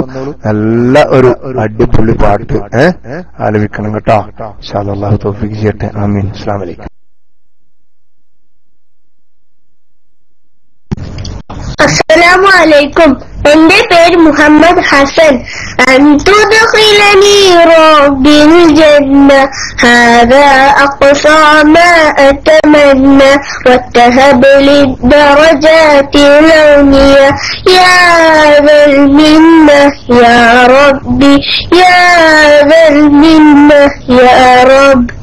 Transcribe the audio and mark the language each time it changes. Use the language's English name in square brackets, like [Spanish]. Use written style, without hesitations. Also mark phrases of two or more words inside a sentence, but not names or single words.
[Malayalam] നല്ല ഒരു അടിപൊളി പാട്ട് ആലപിക്കണം കേട്ടോ. [Arabic] إن شاء الله. [Malayalam] അല്ലാഹു തൗഫീഖ് ചെയ്യട്ടെ. ആമീൻ. [Arabic] السلام عليكم. السلام عليكم. [Malayalam] എന്റെ പേര് മുഹമ്മദ് ഹസൻ. [Arabic] أنتدخلني ربي الجنة هذا أقصى ما أتمنى واتهب لي الدرجات العليا يا ذا المنة يا ربي يا ذا المنة يا رب.